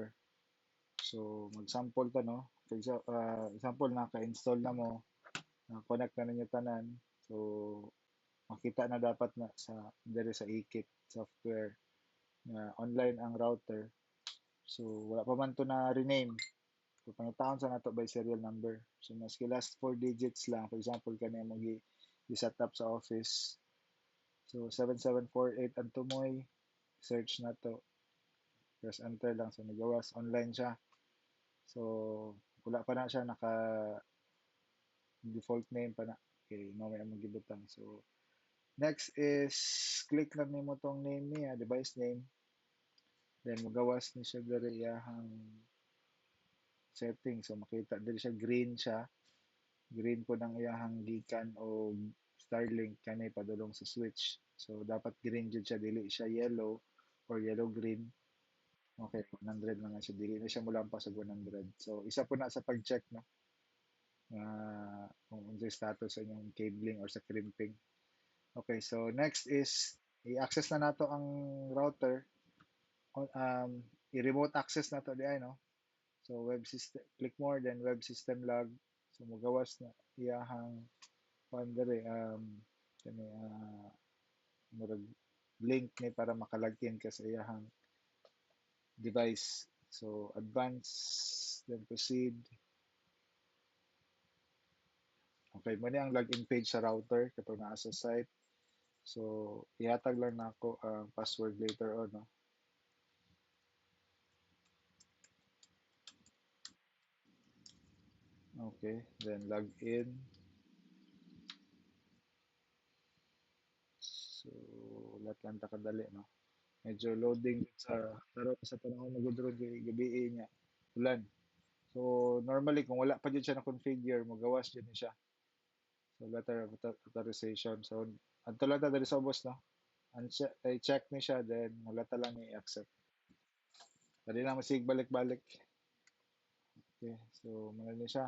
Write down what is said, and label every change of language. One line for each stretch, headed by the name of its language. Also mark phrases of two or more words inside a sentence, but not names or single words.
Cebuano: So, mag-sample ta, no?
English: For example,
Cebuano: naka-install na mo, na-connect na ninyo tanan. So, makita na dapat na sa dere sa ikit software na online ang router. So, wala pa man to na rename. So, pangitaon sa nato
English: by serial number.
Cebuano: So, maski
English: last 4 digits
Cebuano: lang.
English: For example,
Cebuano: kanina mo i-set up sa office. So, 7748 ang tumoy. Search na to. Press enter lang. So, nagawas. Online siya. So, wala pa na siya naka default name pa na. Okay, mamaya magibutang. So,
English: next is click
Cebuano: lang nimo tong name niya,
English: device name.
Cebuano: Then magawas ni siya diri iyahang setting. So makita diri siya green siya. Green po ng iyahang gikan o Starlink kani padulong sa switch. So dapat green jud siya dili siya
English: yellow or yellow green.
Cebuano: Okay, 100 na nga siya dili na siya mulampas sa 100. So isa po na sa pag-check no kung unsay status sa inyong cabling or sa crimping.
English: Okay, so next is
Cebuano: i-access na nato ang router. I-remote access na to di ay, no?
English: So web system, click more then web system log.
Cebuano: So magawas na iyahang dere kani murag link ni para makalagin ka sa iyahang device.
English: So advance then proceed. Okay,
Cebuano: mo ni ang
English: login page
Cebuano: sa router katong naa sa site. So ihatag lang nako ang password
English: later on,
Cebuano: no?
English: Okay, then log in.
Cebuano: So, lahat lang ta kadali, no? Medyo loading sa pero sa panahon na gudro gabi niya ulan. So, normally kung wala pa jud siya na configure, magawas jud ni siya.
English: So, letter of authorization.
Cebuano: So, adto lang ta diri sa ubos, no? I-check ni siya then wala ta lang ni accept. Dali lang masig balik-balik. Okay, so muna ni siya.